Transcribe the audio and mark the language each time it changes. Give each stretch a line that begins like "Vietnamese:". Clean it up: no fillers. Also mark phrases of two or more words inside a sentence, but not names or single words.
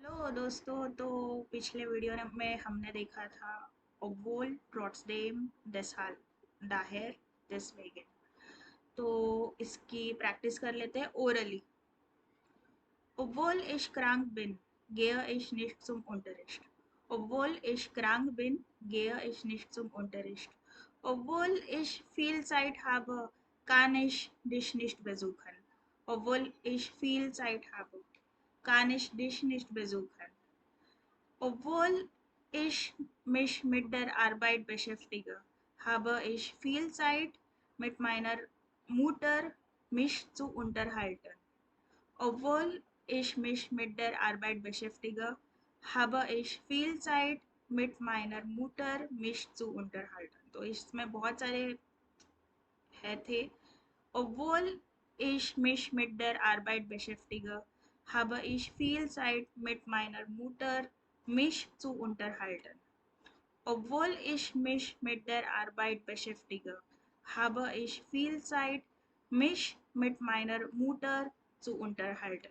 Hindi: दोस्तों, तो पिछले वीडियो में हमने देखा था
German: obwohl, trotzdem, deshalb, daher, deswegen.
Hindi: तो इसकी प्रैक्टिस कर लेते हैं ओरली।
German: Obwohl ich krank bin, gehe ich nicht zum Unterricht. Obwohl ich krank bin, gehe ich nicht zum Unterricht. Obwohl ich viel Zeit habe, kann ich dich nicht besuchen. Obwohl ich viel Zeit habe, kann ich dich nicht besuchen. Obwohl ich mich mit der Arbeit beschäftige, habe ich viel Zeit, mit meiner Mutter mich zu unterhalten. Obwohl ich mich mit der Arbeit beschäftige, habe ich viel Zeit, mit meiner Mutter mich zu unterhalten.
Hindi: तो इसमें बहुत सारे है थे.
German: Obwohl ich mich mit der Arbeit beschäftige, habe ich viel Zeit, mit meiner Mutter mich zu unterhalten. Obwohl ich mich mit der Arbeit beschäftige, habe ich viel Zeit, mich mit meiner Mutter zu unterhalten.